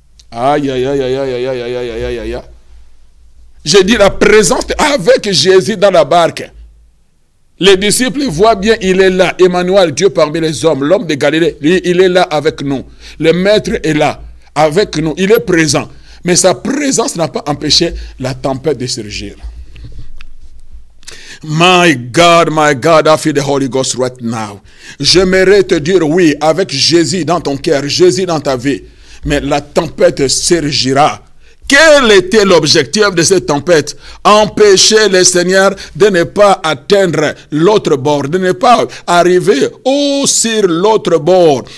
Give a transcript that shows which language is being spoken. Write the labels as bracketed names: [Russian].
[French] Aïe, aïe, aïe, aïe, aïe, aïe, aïe, aïe, aïe, aïe. J'ai dit la présence avec Jésus dans la barque. Les disciples voient bien, il est là. Emmanuel, Dieu parmi les hommes, l'homme de Galilée, il est là avec nous. Le maître est là, avec nous. Il est présent. Mais sa présence n'a pas empêché la tempête de surgir. [English] My God, I feel the Holy Ghost right now. [French] J'aimerais te dire oui, avec Jésus dans ton cœur, Jésus dans ta vie. Mais la tempête surgira. Quel était l'objectif de cette tempête? Empêcher le Seigneur de ne pas atteindre l'autre bord, de ne pas arriver sur l'autre bord.